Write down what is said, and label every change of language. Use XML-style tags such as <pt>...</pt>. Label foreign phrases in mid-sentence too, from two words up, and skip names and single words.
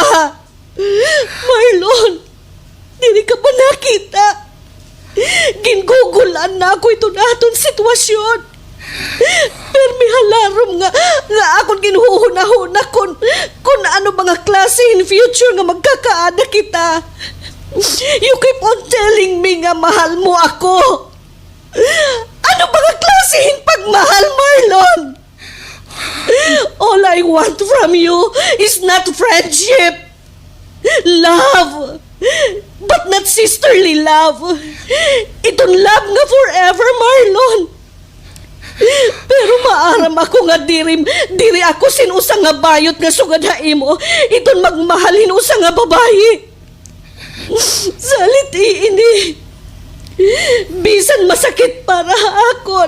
<war>Marlon, dili ka ba nakita? Gingugulan na ako ito naton sitwasyon. Pero may halarom nga akong ginuhuna-huna kung ano mga klase in future nga magkakaada kita.</war> <en>You keep on telling me</en> <war>nga mahal mo ako. Ano mga klaseng pagmahal, Marlon?</war> <en>All I want from you is not friendship. Love, but not sisterly love.</en> <war>Itong love nga forever, Marlon. Pero maaram ako nga diri ako sinusa nga bayot nga sugad ha imo. Itong magmahalin usa nga babayi. Salit ini. Bisan masakit para akon.</war>